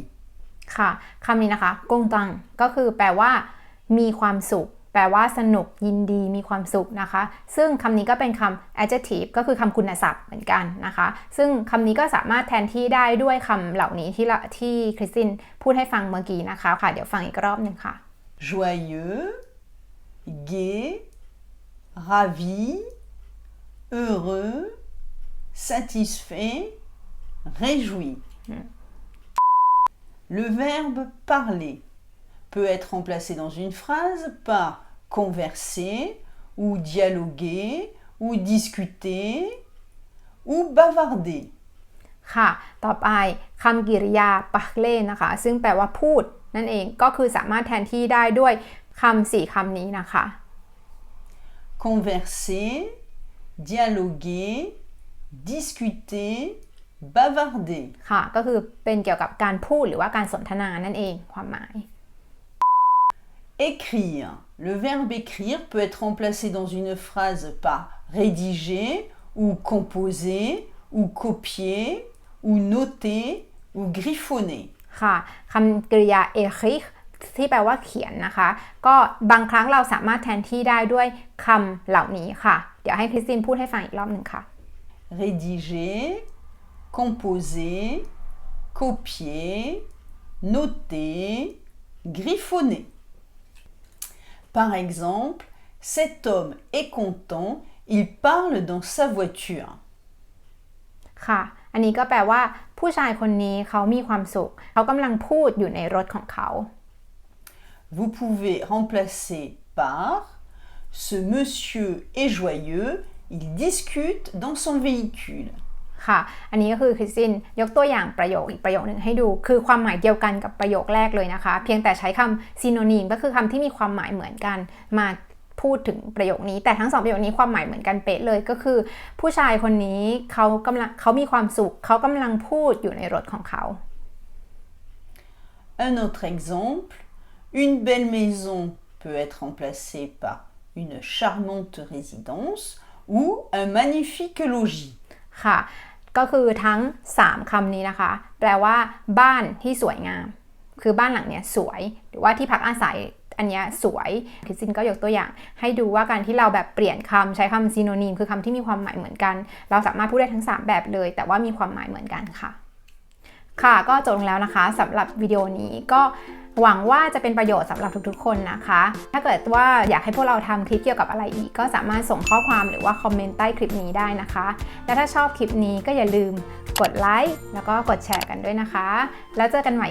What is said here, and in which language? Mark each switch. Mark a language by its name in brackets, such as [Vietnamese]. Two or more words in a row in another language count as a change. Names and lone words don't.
[Thai] ค่ะคำนี้นะคะกงตังก็คือแปลว่ามีความสุขแปลว่าสนุกยินดีมีความสุขนะคะซึ่งคำนี้ก็เป็นคำ adjective ก็คือคำคุณศัพท์เหมือนกันนะคะซึ่งคำนี้ก็สามารถแทนที่ได้ด้วยคำเหล่านี้ที่คริสตินพูดให้ฟังเมื่อกี้นะคะค่ะเดี๋ยวฟังอีกรอบหนึ่งค่ะ [French] joyeux, gai, ravi, heureux, satisfait, réjoui. Le verbe parler peut être remplacé dans une phrase par converser ou dialoguer ou discuter ou bavarder. [Thai] ค่ะต่อไปคำกริยาปะเล่นะคะซึ่งแปลว่าพูดนั่นเองก็คือสามารถแทนที่ได้ด้วยคำ4คำนี้นะคะ [French] converser, dialoguer, discuter, bavarder. [Thai] ค่ะก็คือเป็นเกี่ยวกับการพูดหรือว่าการสนทนานั่นเองความหมาย [French] Écrire. Le verbe écrire peut être remplacé dans une phrase par rédiger ou composer ou copier ou noter ou griffonner. [Thai] ค่ะคำกริยา écrire ที่แปลว่าเขียนนะคะก็บางครั้งเราสามารถแทนที่ได้ด้วยคำเหล่านี้ค่ะเดี๋ยวให้คริสตินพูดให้ฟังอีกรอบหนึ่งค่ะ [French] Rédiger, composer, copier, noter, griffonner. Par exemple, cet homme est content, il parle dans sa voiture. [Thai] ค่ะอันนี้ก็แปลว่าผู้ชายคนนี้เขามีความสุขเขากำลังพูดอยู่ในรถของเขา [French] Vous pouvez remplacer par ce monsieur est joyeux, il discute dans son véhicule. [Thai] ค่ะอันนี้ก็คือคริสตินยกตัวอย่างประโยคอีกประโยคนึงให้ดูคือความหมายเดียวกันกับประโยคแรกเลยนะคะเพียงแต่ใช้คำ synonym ก็คือคำที่มีความหมายเหมือนกันมาพูดถึงประโยคนี้แต่ทั้งสองประโยคนี้ความหมายเหมือนกันเป๊ะเลยก็คือผู้ชายคนนี้เขามีความสุขเขากำลังพูดอยู่ในรถของเขา [French] Un autre exemple, une belle maison peut être remplacée par une charmante résidence ou un magnifique logis. [Thai] ค่ะก็คือทั้ง3คำนี้นะคะแปลว่าบ้านที่สวยงามคือบ้านหลังเนี้ยสวยหรือว่าที่พักอาศัยอันเนี้ยสวยคริ สตินก็ยกตัวอย่างให้ดูว่าการที่เราแบบเปลี่ยนคำใช้คำซีโนนิมคือคำที่มีความหมายเหมือนกันเราสามารถพูดได้ทั้ง3แบบเลยแต่ว่ามีความหมายเหมือนกันค่ะค่ะก็จบลงแล้วนะคะสำหรับวิดีโอนี้ก็หวังว่าจะเป็นประโยชน์สำหรับทุกๆคนนะคะถ้าเกิดว่าอยากให้พวกเราทำคลิปเกี่ยวกับอะไรอีกก็สามารถส่งข้อความหรือว่าคอมเมนต์ใต้คลิปนี้ได้นะคะและถ้าชอบคลิปนี้ก็อย่าลืมกดไลค์แล้วก็กดแชร์กันด้วยนะคะแล้วเจอกันใหม่คลิปหน้าค่ะ